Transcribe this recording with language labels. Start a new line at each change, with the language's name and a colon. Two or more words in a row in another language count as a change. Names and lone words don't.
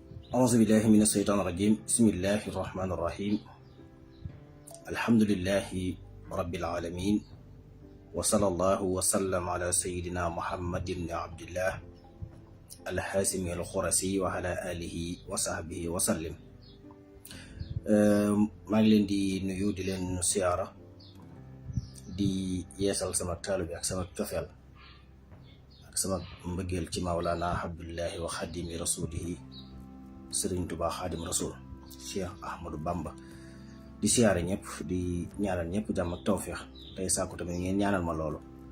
Arabic: أعوذ بالله من الشيطان الرجيم بسم الله الرحمن الرحيم الحمد لله رب العالمين وصلى الله وسلم على سيدنا محمد بن عبد الله الحاسم الخرسي وعلى آله وصحبه وسلم.
Wolof: maa ngi leen di nuyu di leen siyaara di yeesal sama taalibe ak sama cofeel ak sama mbëggeel ci
Arabic: مولانا عبد الله وخادم رسوله
Wolof: Sëriñ Tuubaa Xaadim Rasul Cheikh Ahmadou Bamba di siyaare ñëpp di ñaanal ñëpp jàmm ak tawféex tey sàkku tamit ngeen ñaanal ma loolu.